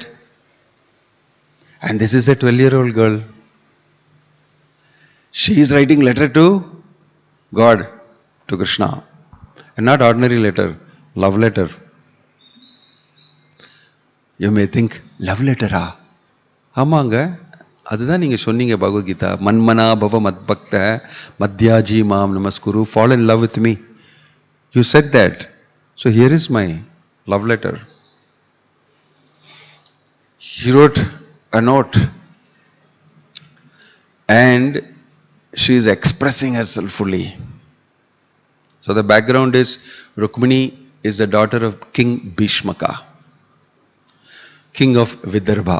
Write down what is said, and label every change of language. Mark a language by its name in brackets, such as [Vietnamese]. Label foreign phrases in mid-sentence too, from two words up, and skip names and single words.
[English] And this is a 12-year-old girl. She is writing letter to God, to Krishna. And not ordinary letter, love letter. You may think, love letter ah? [Tamil] ஆமாங்க, அதுதான் நீங்க சொன்னீங்க Bhagavad Gita. [Sanskrit] मन्मना भव मद्भक्त मद्याजी मां नमस्कुरु. [English] Fall in love with me. You said that. So here is my love letter. He wrote a note and she is expressing herself fully. So the background is Rukmini is the daughter of King Bhishmaka, king of Vidarbha.